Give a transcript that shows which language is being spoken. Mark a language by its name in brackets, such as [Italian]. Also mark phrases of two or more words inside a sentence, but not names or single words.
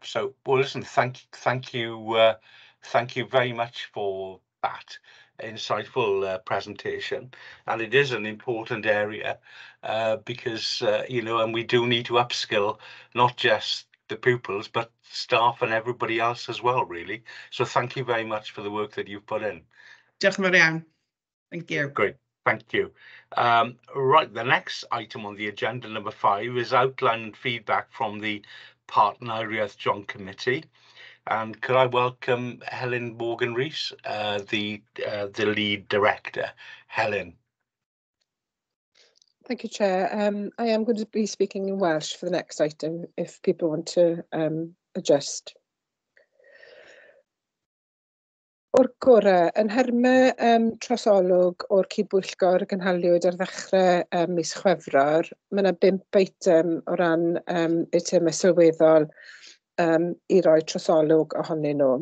[English] So, well, listen, thank you very much for that insightful presentation. And it is an important area because, you know, and we do need to upskill not just the pupils, but staff and everybody else as well, really. So thank you very much for the work that you've put in. [Welsh] Diolch yn fawr iawn. [English] Thank you. Great, thank you. Right, the next item on the agenda, number 5, is outline and feedback from the Partneriaeth Joint Committee. And could I welcome Helen Morgan-Rees, the lead director. Helen. Thank you, Chair. I am going to be speaking in Welsh for the next item, if people want to adjust. [Welsh] O'r gorau, yn nhermau trosolwg o'r cydbwyllgor gynhaliwyd ar ddechrau mis Chwefror, mae yna 5 eitem o ran eitemau sylweddol i roi trosolwg ohonyn nhw.